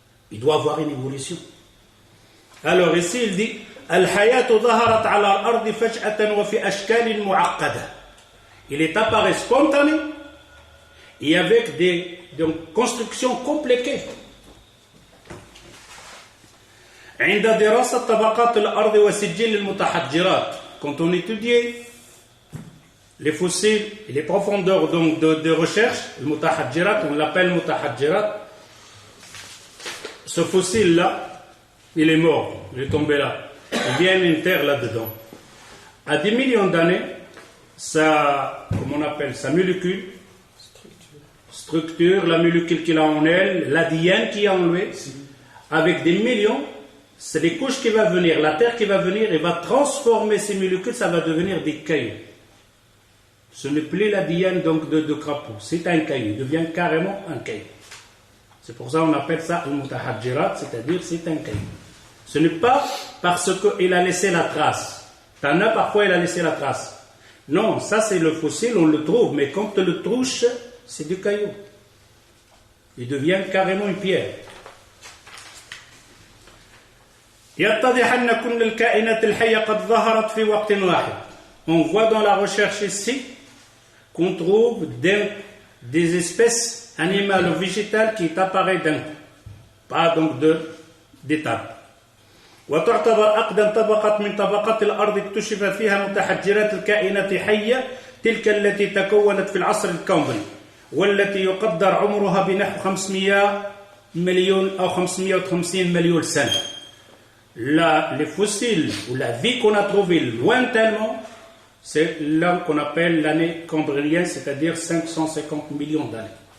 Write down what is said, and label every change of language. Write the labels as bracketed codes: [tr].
[fr] Il doit avoir une évolution. Alors ici, il dit Al-hayatu zaharat ala al-ardi faj'atan wa fi ashkalin mu'aqqada. Il est apparu spontané et avec des constructions compliquées. [ar] عند دراسة طبقات الأرض وسجل المتحجرات. [fr] Quand on étudiait les fossiles et les profondeurs donc de recherche, le mutahadjirat, on l'appelle mutahadjirat. Ce fossile-là, il est mort, il est tombé là. Il y a une terre là-dedans. À des millions d'années, sa, comment on appelle, sa molécule, structure, la molécule qu'il a en elle, l'ADN qu'il a en lui, avec des millions, c'est des couches qui vont venir, la terre qui va venir et va transformer ces molécules, ça va devenir des cailloux. Ce n'est plus l'ADN donc de crapaud, c'est un caillou, il devient carrément un caillou. C'est pour ça qu'on appelle ça al-mutahadjirat, c'est-à-dire c'est un caillou. Ce n'est pas parce qu'il a laissé la trace. T'en as parfois, il a laissé la trace. Non, ça c'est le fossile, on le trouve, mais quand tu le touches, c'est du caillou. Il devient carrément une pierre. [ar] يتضح أن كل الكائنات الحية قد ظهرت في وقت واحد. [fr] On voit dans la recherche ici qu'on trouve des espèces animales ou végétales qui apparaissent d'un coup, pas donc d'étapes. [ar] وتعتبر أقدم طبقة من طبقات الأرض اكتشف فيها متحجرات الكائنات حية تلك التي تكونت في العصر الكامبري والتي يقدر عمرها بنحو 500 مليون أو 550 مليون سنة. [fr] Les fossiles ou la vie qu'on a trouvée lointainement, c'est là qu'on appelle l'année cambrienne, c'est-à-dire 550 millions d'années.